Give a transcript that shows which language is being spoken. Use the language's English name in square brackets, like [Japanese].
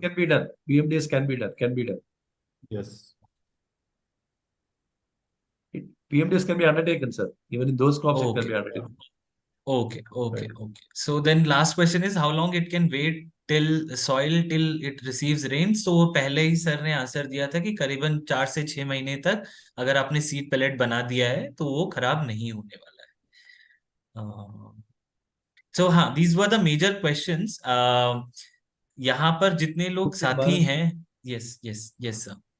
[English] PMDS can be done. PMDS can be done. Yes. PMDS can be undertaken, sir. Even in those crops, it can be Okay. undertaken. Okay. Right. So then last question is how long it can wait till it receives rain? [Hindi] So वो पहले ही sir ने answer दिया था कि करीबन 4 से 6 महीने तक अगर आपने सीड पैलेट बना दिया है तो वो खराब नहीं होने वाला है। [English] So हाँ, these were the major questions. [Hindi] यहाँ पर जितने लोग साथी हैं, [English] yes sir.